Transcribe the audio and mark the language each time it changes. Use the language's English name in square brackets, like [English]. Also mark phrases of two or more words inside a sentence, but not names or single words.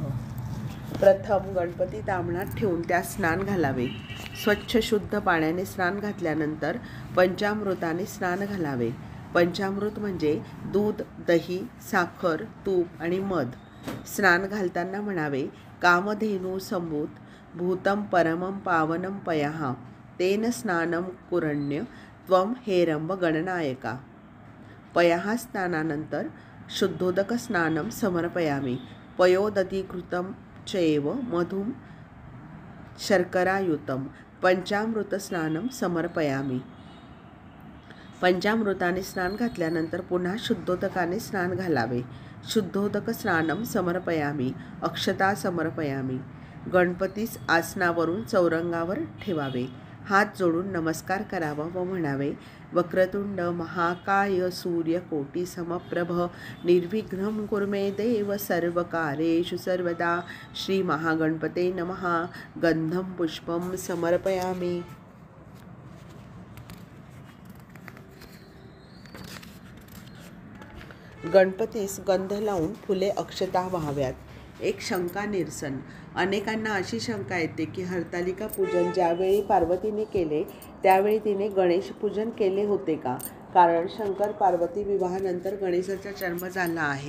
[Marathi] प्रथम गणपती ताम्हणात ठेवून त्यास स्नान घालावे. स्वच्छ शुद्ध पाण्याने स्नान घातल्यानंतर पंचामृताने स्नान घालावे. पंचामृत म्हणजे दूध, दही, साखर, तूप आणि मध. स्नान घालताना म्हणावे: [Sanskrit] कामधेनू संभूत भूतं परमं पावनं पयः तेन स्नानं कुरण्य त्वं हेरंब गणनायका. पयः स्नानानंतर शुद्धोदक स्नानं समर्पयामि. पयोदधिकृतं चैव मधुं शर्करायुतं पंचामृत स्नानं समर्पयामि. [Marathi] पंचामृताने स्नान घातल्यानंतर पुन्हा शुद्धोदकाने स्नान घालावे. [Sanskrit] शुद्धोदक स्नानं समर्पयामि. अक्षता समर्पयामि. [Marathi] गणपतीस आसनावरून चौरंगावर ठेवावे. हात जोडून नमस्कार करावा व म्हणावे: [Sanskrit] वक्रतुंड महाकाय सूर्यकोटी समप्रभ निर्विघ्नं कुरु मे देव सर्वकार्येषु सर्वदा. श्री महागणपते नमः. गंधं पुष्पं समर्पयामि. [Marathi] गणपतीस गंध लावून फुले, अक्षता व्हाव्यात. एक शंका निरसन. अनेकांना अशी शंका येते की हरतालिका पूजन ज्यावेळी पार्वतीने केले त्यावेळी तिने गणेश पूजन केले होते का? कारण शंकर पार्वती विवाहानंतर गणेशाचा जन्म झाला आहे.